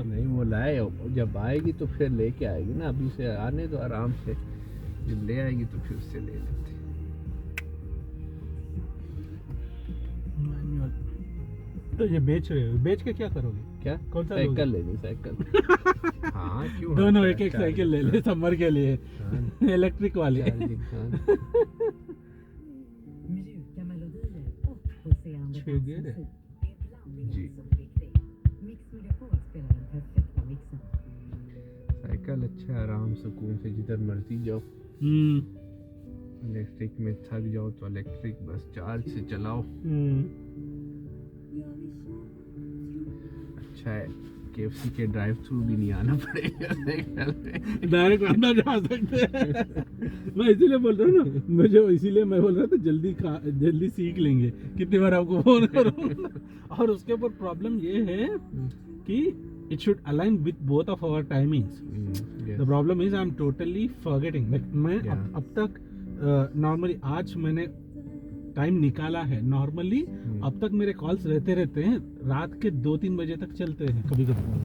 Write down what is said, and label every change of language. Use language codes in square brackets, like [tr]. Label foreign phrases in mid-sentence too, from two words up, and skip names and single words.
[hi] नहीं वो लाए, जब आएगी तो फिर लेके आएगी ना, अभी से आने दो आराम से, जब ले आएगी तो फिर उससे ले लेते। मैनुअल तो ये बेच रहे हो, बेच के क्या करोगे? क्या कौन सा साइकिल लोगे? लेनी साइकिल। हाँ क्यों, दोनों हाँ, एक एक चार्जिंग, साइकिल ले ले समर के लिए, हाँ, इलेक्ट्रिक वाली। चार्जिंग, हाँ। [sv] Mjuka melodier och pulserande Tjugo är det. dansmusik. Det är blandningen [hi] जी। [sv] som är viktig. Mix Megapol spelar den perfekta mixen. [hi] साइकिल अच्छा है, आराम सुकून से जिधर मर्जी जाओ। इलेक्ट्रिक में थक जाओ तो इलेक्ट्रिक बस चार्ज से चलाओ। अच्छा है, KFC के [en] drive through [hi] भी नहीं आना पड़ेगा साइकिल में। डायरेक्ट अंदर जा सकते हैं। मैं इसीलिए बोल रहा हूँ ना, मुझे इसीलिए मैं बोल रहा था जल्दी सीख लेंगे, कितनी बार आपको फोन करूँ। और उसके ऊपर प्रॉब्लम ये है कि [en] it should align with both of our timings. yes. The problem is I'm totally forgetting. [hi] Like मैं [en] Yeah. [hi] अब तक नॉर्मली आज मैंने टाइम निकाला है, नॉर्मली अब तक मेरे कॉल्स रहते हैं, रात के 2-3 बजे तक चलते हैं कभी कभी।